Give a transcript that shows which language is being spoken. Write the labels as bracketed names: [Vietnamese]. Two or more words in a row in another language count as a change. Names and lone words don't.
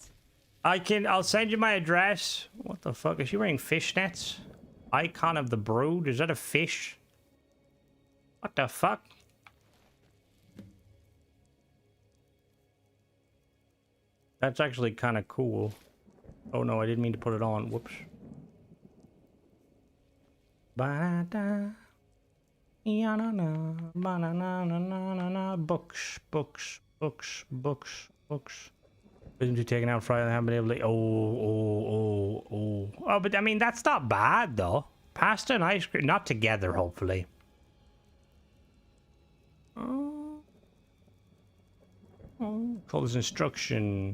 [English] I'll send you my address. What the fuck? Is she wearing fishnets? Icon of the Brood? Is that a fish? What the fuck? That's actually kind of cool. Oh no, I didn't mean to put it on. Whoops. Ba-da. Ya-na-na. Ba-na-na-na-na-na-na. Books, books, books, books, books. Wisdom to taken out Friday. I haven't been able to. Oh, but I mean, that's not bad though. Pasta and ice cream, not together, hopefully. Oh. Call this instruction.